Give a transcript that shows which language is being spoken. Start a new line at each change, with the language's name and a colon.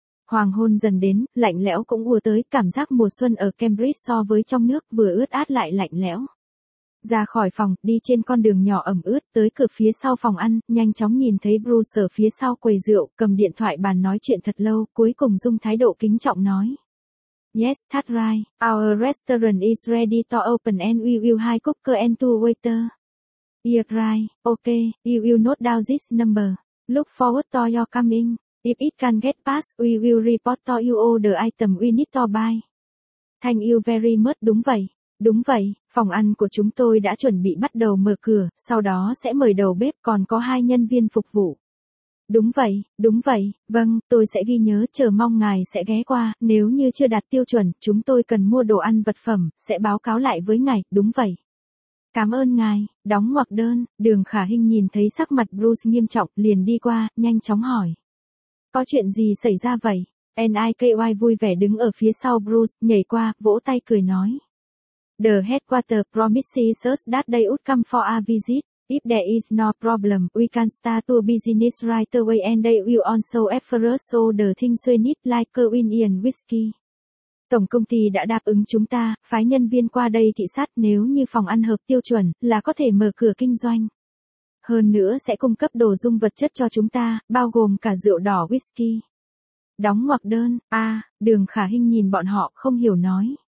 Vietnamese: Hoàng hôn dần đến, lạnh lẽo cũng ùa tới, cảm giác mùa xuân ở Cambridge so với trong nước vừa ướt át lại lạnh lẽo. Ra khỏi phòng, đi trên con đường nhỏ ẩm ướt, tới cửa phía sau phòng ăn, nhanh chóng nhìn thấy Bruce ở phía sau quầy rượu, cầm điện thoại bàn nói chuyện thật lâu, cuối cùng dùng thái độ kính trọng nói.
English: Yes, that's right, our restaurant is ready to open and we will have cooker and two waiter. Yeah, right, okay, you will note down this number. Look forward to your coming. If it can get past, we will report to you all the item we need to buy. Thank you very much,
Vietnamese: đúng vậy, phòng ăn của chúng tôi đã chuẩn bị bắt đầu mở cửa, sau đó sẽ mời đầu bếp còn có hai nhân viên phục vụ. Đúng vậy, vâng, tôi sẽ ghi nhớ, chờ mong ngài sẽ ghé qua, nếu như chưa đạt tiêu chuẩn, chúng tôi cần mua đồ ăn vật phẩm, sẽ báo cáo lại với ngài, đúng vậy. Cảm ơn ngài, đóng ngoặc đơn, Đường Khả Hinh nhìn thấy sắc mặt Bruce nghiêm trọng, liền đi qua, nhanh chóng hỏi. Có chuyện gì xảy ra vậy? Nicky vui vẻ đứng ở phía sau Bruce, nhảy qua, vỗ tay cười nói.
English: The headquarter promises us that they would come for a visit. If there is no problem, we can start to business right away and they will also offer us all the things we need like Indian whiskey.
Vietnamese: Tổng công ty đã đáp ứng chúng ta, phái nhân viên qua đây thị sát nếu như phòng ăn hợp tiêu chuẩn, là có thể mở cửa kinh doanh. Hơn nữa sẽ cung cấp đồ dùng vật chất cho chúng ta, bao gồm cả rượu đỏ whisky. Đóng ngoặc đơn, Đường Khả Hinh nhìn bọn họ không hiểu nói.